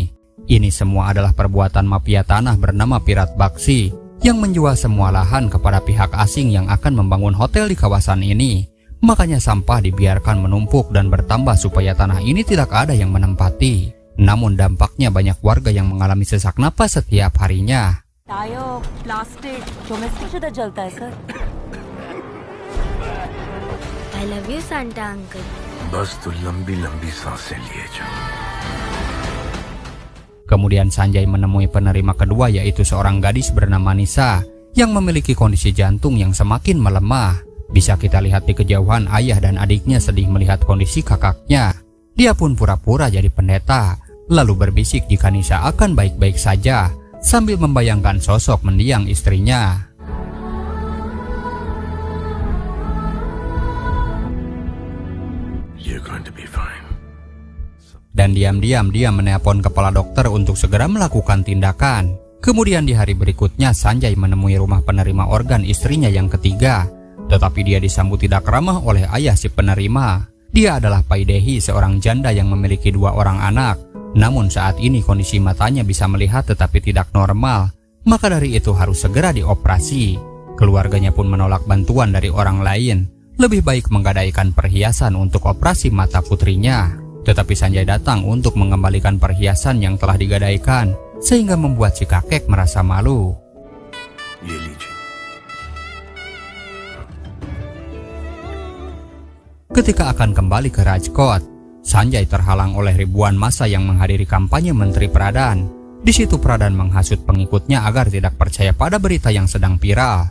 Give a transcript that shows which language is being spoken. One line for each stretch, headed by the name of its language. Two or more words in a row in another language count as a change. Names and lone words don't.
Indonesian: Ini semua adalah perbuatan mafia tanah bernama Pirat Baksi yang menjual semua lahan kepada pihak asing yang akan membangun hotel di kawasan ini. Makanya sampah dibiarkan menumpuk dan bertambah supaya tanah ini tidak ada yang menempati. Namun dampaknya banyak warga yang mengalami sesak napas setiap harinya.
English: tyre plastic domestic
Hindi: शुद्ध जलता है
English: सर I love you, Santa Uncle.
Hindi: बस तू लंबी लंबी सांसें लिए जा.
Indonesian: Kemudian Sanjay menemui penerima kedua, yaitu seorang gadis bernama Nisa yang memiliki kondisi jantung yang semakin melemah. Bisa kita lihat di kejauhan ayah dan adiknya sedih melihat kondisi kakaknya. Dia pun pura-pura jadi pendeta, lalu berbisik jika Nisa akan baik-baik saja, sambil membayangkan sosok mendiang istrinya.
English: You're going to be fine.
Indonesian: Dan diam-diam dia menelpon kepala dokter untuk segera melakukan tindakan. Kemudian di hari berikutnya Sanjay menemui rumah penerima organ istrinya yang ketiga, tetapi dia disambut tidak ramah oleh ayah si penerima. Dia adalah Paidehi, seorang janda yang memiliki 2 orang anak. Namun saat ini kondisi matanya bisa melihat tetapi tidak normal, maka dari itu harus segera dioperasi. Keluarganya pun menolak bantuan dari orang lain. Lebih baik menggadaikan perhiasan untuk operasi mata putrinya. Tetapi Sanjay datang untuk mengembalikan perhiasan yang telah digadaikan, sehingga membuat si kakek merasa malu.
Hindi: ये लीजिए.
Indonesian: Ketika akan kembali ke Rajkot, Sanjay terhalang oleh ribuan massa yang menghadiri kampanye Menteri Pradhan. Di situ Pradhan menghasut pengikutnya agar tidak percaya pada berita yang sedang viral.